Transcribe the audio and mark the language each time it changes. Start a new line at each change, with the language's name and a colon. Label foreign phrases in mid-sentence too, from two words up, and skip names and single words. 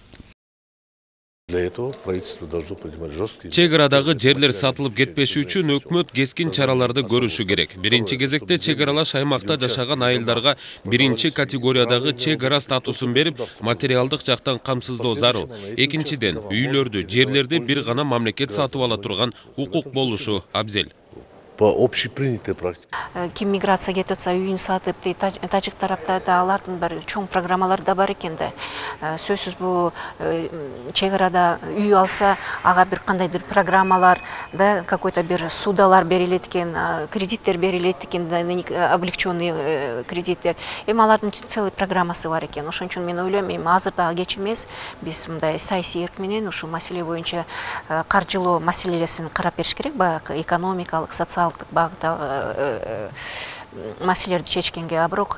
Kyrgyz: Чек арадагы жерлер сатылып кетпеши үчүн өкмөт кескин чараларды көрүшү керек. Биринчи кезекте чек аралаш аймакта жашаган айылдарга биринчи категориядагы чек ара статусун берип, материалдык жактан камсыздоо зарыл. Экинчиден, үйлөрдү, жерлерди бир гана мамлекет сатып ала турган укук болушу абзел.
Russian: По общепринятой практике.
Kyrgyz: Ким миграция кетип атса үйүн сатып, тажик тарапта да алардын бир чоң программалары да бар экен да. Сөзсүз бул чек арада үй алса, ага бир кандайдыр программалар да, какой-то бир судалар берилет экен, кредиттер берилет экен, облегченный кредиттер. Эми алардын целый программасы бар экен. Ошон үчүн мен ойлойм, эми азыр дагы кеч эмес, биз мындай саясий эрк менен ушул маселе боюнча каржылоо маселесин карап бериш керек, баягы экономикалык, социалдык багыта маселелерди чечкенге аброк.